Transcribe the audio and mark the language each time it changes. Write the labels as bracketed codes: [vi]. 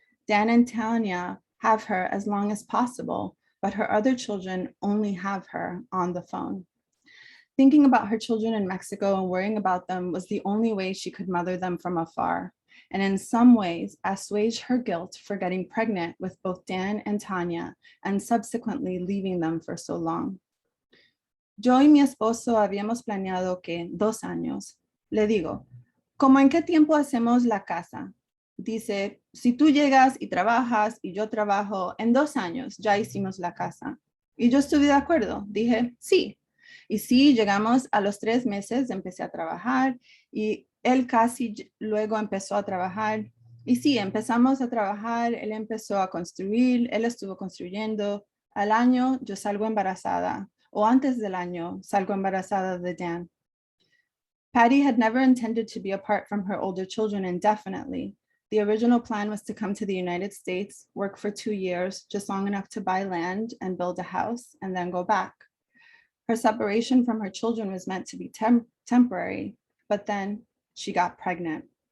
[en] Dan and Tanya have her as long as possible, but her other children only have her on the phone. Thinking about her children in Mexico and worrying about them was the only way she could mother them from afar, and in some ways assuage her guilt for getting pregnant with both Dan and Tanya and subsequently leaving them for so long. [es] Yo y mi esposo habíamos planeado que 2 años. Le digo, ¿cómo en qué tiempo hacemos la casa? Dice, si tú llegas y trabajas y yo trabajo, en 2 años ya hicimos la casa. Y yo estuve de acuerdo. Dije, sí. Y sí, llegamos a los 3 meses, empecé a trabajar y él casi luego empezó a trabajar. Y sí, empezamos a trabajar, él empezó a construir, él estuvo construyendo. Al año yo salgo embarazada, o antes del año salgo embarazada de Dan. [en] Patty had never intended to be apart from her older children indefinitely. The original plan was to come to the United States, work for 2 years, just long enough to buy land and build a house, and then go back. Her separation from her children was meant to be temporary, but then she got pregnant.